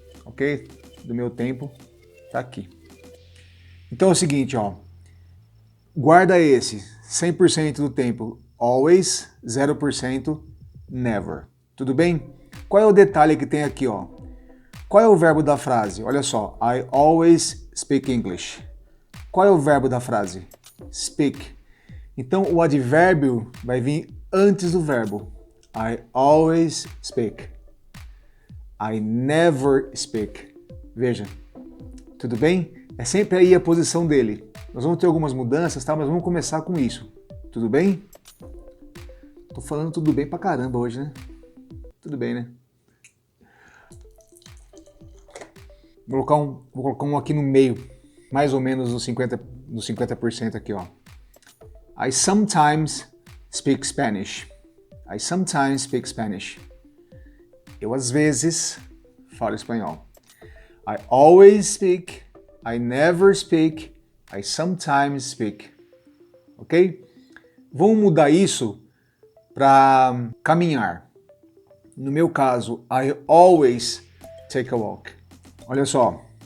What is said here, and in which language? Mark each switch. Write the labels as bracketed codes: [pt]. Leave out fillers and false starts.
[pt] Ok? Do meu tempo, tá aqui. Então é o seguinte, ó. Guarda esse. 100% do tempo, always. 0%, never. Tudo bem? Qual é o detalhe que tem aqui, ó? Qual é o verbo da frase? Olha só, [en] I always speak English. [pt] Qual é o verbo da frase? Speak. Então o advérbio vai vir antes do verbo. [en] I always speak. I never speak. [pt] Veja, tudo bem? É sempre aí a posição dele. Nós vamos ter algumas mudanças, tá? Mas vamos começar com isso. Tudo bem? Tô falando tudo bem pra caramba hoje, né? Tudo bem, né? Vou colocar um aqui no meio, mais ou menos no 50% aqui, ó. [en] I sometimes speak Spanish. I sometimes speak Spanish. [pt] Eu às vezes falo espanhol. [en] I always speak. I never speak. I sometimes speak. Ok? [pt] Vamos mudar isso para caminhar. No meu caso, [en] I always take a walk. [pt] Olha só.